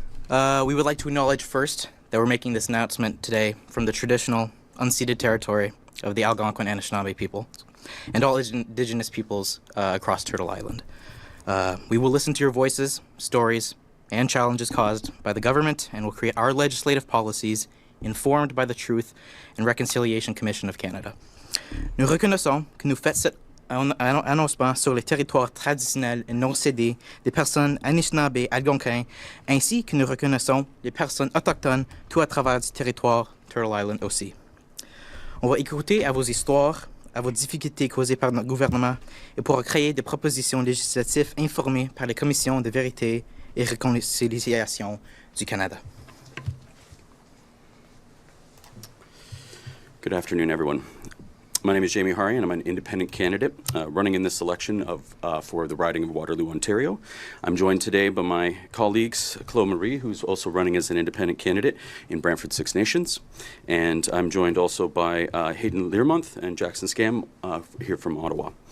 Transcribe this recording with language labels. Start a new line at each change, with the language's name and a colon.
English: We would like to acknowledge first that we're making this announcement today from the traditional, unceded territory of the Algonquin and Anishinaabe people and all indigenous peoples across Turtle Island. We will listen to your voices, stories, and challenges caused by the government, and will create our legislative policies informed by the Truth and Reconciliation Commission of Canada.
French: Nous reconnaissons que nous faites cet annoncement sur les territoires traditionnels et non cédés des personnes Anishinaabe algonquins, ainsi que nous reconnaissons les personnes autochtones tout à travers du territoire Turtle Island aussi. On va écouter à vos histoires, à vos difficultés causées par notre gouvernement, et pour créer des propositions législatives informées par les commissions de vérité et réconciliation du Canada.
English: Good afternoon, everyone. My name is Jamie Hari, and I'm an independent candidate running in this election for the riding of Waterloo, Ontario. I'm joined today by my colleagues, Chloe Marie, who's also running as an independent candidate in Brantford Six Nations, and I'm joined also by Hayden Learmonth and Jackson Scam here from Ottawa.